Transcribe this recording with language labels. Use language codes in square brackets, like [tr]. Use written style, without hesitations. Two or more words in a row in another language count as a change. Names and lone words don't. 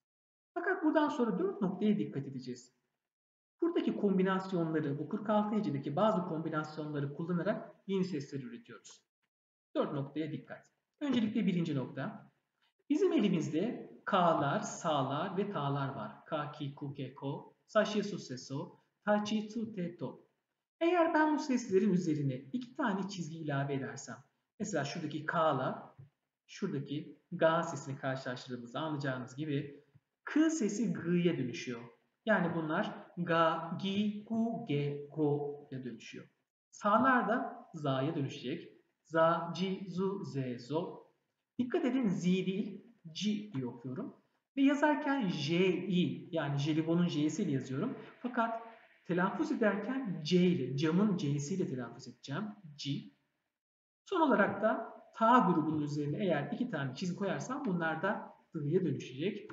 [tr] Fakat buradan sonra 4 noktaya dikkat edeceğiz. Buradaki kombinasyonları, bu 46 hecedeki bazı kombinasyonları kullanarak yeni sesler üretiyoruz. 4 noktaya dikkat. Öncelikle birinci nokta. Bizim elimizde k'lar, sa'lar ve ta'lar var. Ka, ki, ku, ke, ko, sa, shi, su, se, so, ta, chi, tu, te, to. Eğer ben bu seslerin üzerine 2 tane çizgi ilave edersem, mesela şuradaki k'la şuradaki ga sesini karşılaştırdığımızda anlayacağınız gibi k sesi g'ya dönüşüyor. Yani bunlar ga, gi, gu, ge, go'ya dönüşüyor. Sa'lar da za'ya dönüşecek. Za, ci, zu, ze, zo. Dikkat edin z değil, c diye okuyorum. Ve yazarken j-i yani jelibonun j'siyle yazıyorum. Fakat telaffuz ederken c ile, camın c'siyle telaffuz edeceğim. C. Son olarak da ta grubunun üzerine eğer 2 tane çizgi koyarsam bunlar da d'ya dönüşecek.